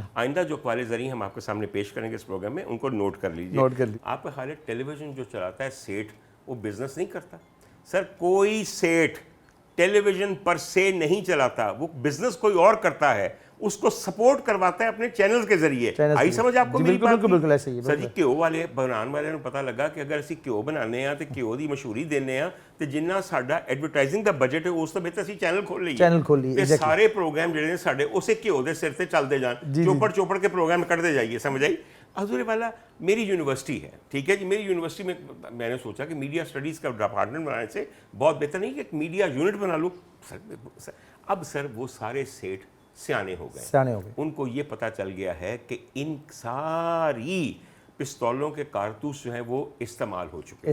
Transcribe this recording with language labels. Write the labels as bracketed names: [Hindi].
[Urdu] آئندہ جو اقوال زریں ہم آپ کے سامنے پیش کریں گے اس پروگرام میں, ان کو نوٹ کر لیجیے. آپ کا خیال ہے ٹیلی ویژن جو چلاتا ہے سیٹ, وہ بزنس نہیں کرتا. سر کوئی سیٹ ٹیلی ویژن پر سے نہیں چلاتا, وہ بزنس کوئی اور کرتا ہے, اس کو سپورٹ کرواتا ہے اپنے چینل کے ذریعے. آئی سمجھ آپ کو میری بات؟ بالکل ایسے ہی. [Punjabi] سر جی گھیو والے بنان والے نوں پتہ لگا کہ اگر اسی گھیو بنانے ہیں تے گھیو دی مشہوری دینے ہیں تے جنہ ساڈا ایڈورٹائزنگ دا بجٹ ہے اس تو بہتر اسی چینل کھول لئیے تے سارے پروگرام جڑے نے ساڈے اسے گھیو دے سر تے چلدے جان, چوپڑ کے پروگرام کٹتے جائیے. [Urdu] سمجھ آئی؟ حضور والا میری یونیورسٹی ہے, ٹھیک ہے جی, میری یونیورسٹی میں نے سوچا کہ میڈیا اسٹڈیز کا ڈپارٹمنٹ بنانے سے بہت بہتر نہیں کہ ایک میڈیا یونٹ بنا لوں. اب سر وہ سارے سیٹ سیانے ہو گئے. ان کو یہ پتہ چل گیا ہے کہ ان ساری پستولوں کے کارتوس جو ہیں وہ استعمال ہو چکے ہیں.